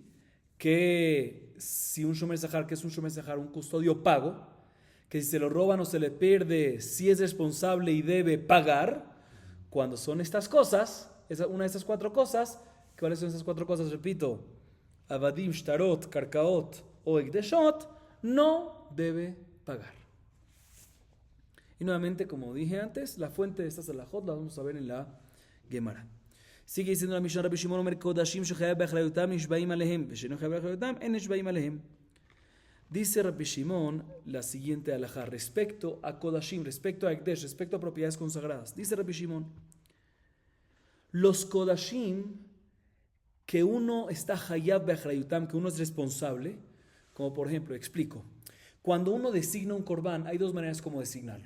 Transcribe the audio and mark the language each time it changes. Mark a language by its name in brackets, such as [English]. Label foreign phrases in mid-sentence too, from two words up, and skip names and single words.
[Spanish] Que si un [Hebrew] שומר שכר, [Spanish] que es un [Hebrew] שומר שכר, [Spanish] un custodio pago, que si se lo roban o se le pierde, si es responsable y debe pagar, cuando son estas cosas, una de estas 4 cosas, ¿cuáles son esas 4 cosas? Repito, [Hebrew] עבדים, שטרות, קרקעות או הקדשות, [Spanish] no debe pagar. Y nuevamente, como dije antes, la fuente de estas halajot la vamos a ver en la Gemara. Sigue diciendo la Mishnah: [Hebrew] רבי שמעון אומר קדשים שחייב באחריותם נשבעים עליהם ושאינו חייב באחריותם אין נשבעים עליהם ve'sheno chayav be'achrayotam en nishbaim alehem. [Spanish] Dice Rabbi Shimon la siguiente halajá respecto a kodashim, respecto a ekdesh, respecto a propiedades consagradas. Dice Rabbi Shimon: los kodashim que uno está [Hebrew] חייב באחריותם, [Spanish] que uno es responsable, como por ejemplo, explico, cuando uno designa un corbán, hay 2 maneras como designarlo.